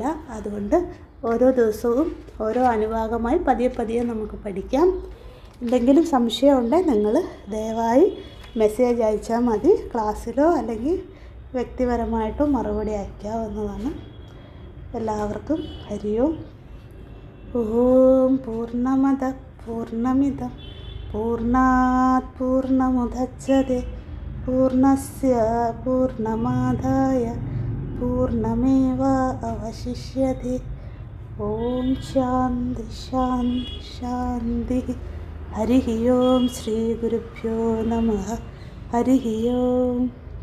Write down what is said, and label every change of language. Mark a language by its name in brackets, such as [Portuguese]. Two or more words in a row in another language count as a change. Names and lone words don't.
[Malayalam] അതുകൊണ്ട് ഓരോ ദിവസവും ഓരോ അനുവാകമായി പതിയെ പതിയെ നമുക്ക് പഠിക്കാം. എന്തെങ്കിലും സംശയമുണ്ടെങ്കിൽ നിങ്ങൾ ദയവായി മെസ്സേജ് അയച്ചാൽ മതി. ക്ലാസ്സിലോ അല്ലെങ്കിൽ വ്യക്തിപരമായിട്ടോ മറുപടി അയക്കാവുന്നതാണ്. എല്ലാവർക്കും [Sanskrit] ഹരി ഓം. ഓം പൂർണ്ണമദ പൂർണ്ണമിദം പൂർണ്ണാത് പൂർണ്ണമുദച്ഛതേ പൂർണ്ണസ്യ പൂർണ്ണമാദായ പൂർണ്ണമേവ അവശിഷ്യതേ. ഓം ശാന്തി ശാന്തി ശാന്തി. ഹരി ഓം. ശ്രീ ഗുരുഭ്യോ നമഃ. ഹരി ഓം.